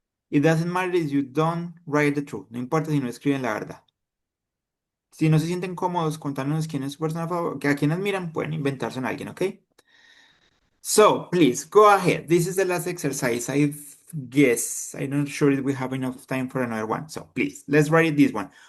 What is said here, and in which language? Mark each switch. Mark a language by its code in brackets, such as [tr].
[en] It doesn't matter if you don't write the truth. [es] No importa si no escriben la verdad. Si no se sienten cómodos contándonos quién es su persona favorita, a quién admiran, pueden inventarse en alguien, ¿ok? [en] So, please, go ahead. This is the last exercise. I guess. I'm not sure if we have enough time for another one. So, please, let's write this one.